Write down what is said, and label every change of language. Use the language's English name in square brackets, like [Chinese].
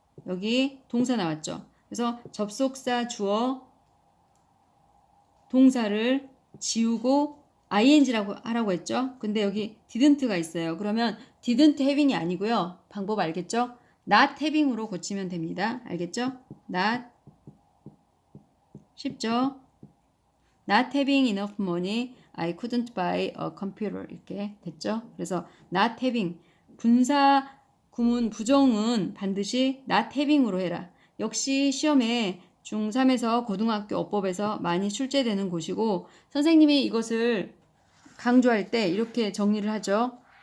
[Korean] 여기 동사 나왔죠. 그래서 접속사 주어 동사를 지우고 ing라고 하라고 했죠. 근데 여기 didn't가 있어요. 그러면 [English] didn't having [Korean] 이 아니고요. 방법 알겠죠? [English] not having [Korean] 으로 고치면 됩니다. 알겠죠? not 쉽죠? [English] Not having enough money, I couldn't buy a computer [Korean] 이렇게 됐죠? 그래서 [English] not having [Korean] 분사 구문 부정은 반드시 not having으로 해라. 역시 시험에 중3에서 고등학교 어법에서 많이 출제되는 곳이고 선생님이 이것을 강조할 때 이렇게 정리를 하죠.